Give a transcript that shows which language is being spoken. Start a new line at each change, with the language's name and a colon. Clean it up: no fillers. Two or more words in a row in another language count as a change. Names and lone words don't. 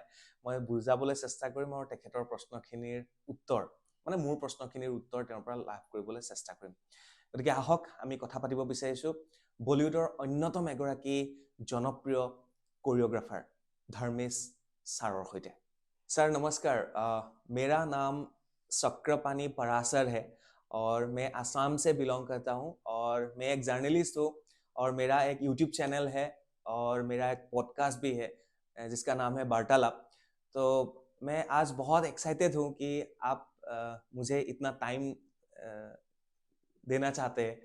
Assamese: মই বুজাবলৈ চেষ্টা কৰিম, আৰু তেখেতৰ প্ৰশ্নখিনিৰ উত্তৰ, মানে মোৰ প্ৰশ্নখিনিৰ উত্তৰ তেওঁৰ পৰা লাভ কৰিবলৈ চেষ্টা কৰিম। গতিকে আহক আমি কথা পাতিব বিচাৰিছোঁ বলিউডৰ অন্যতম এগৰাকী জনপ্ৰিয় কৰিঅ'গ্ৰাফাৰ ধৰ্মেশ ছাৰৰ সৈতে।
Hindi: सर नमस्कार, मेरा नाम चक्रपाणी पराशर है, और मैं असम से बिलोंग करता हूँ, और मैं एक जर्नलिस्ट हूँ, और मेरा एक यूट्यूब चैनल है, और मेरा एक पॉडकास्ट भी है जिसका नाम है वार्तालाप। तो मैं आज बहुत एक्साइटेड हूँ कि आप मुझे इतना टाइम देना चाहते हैं।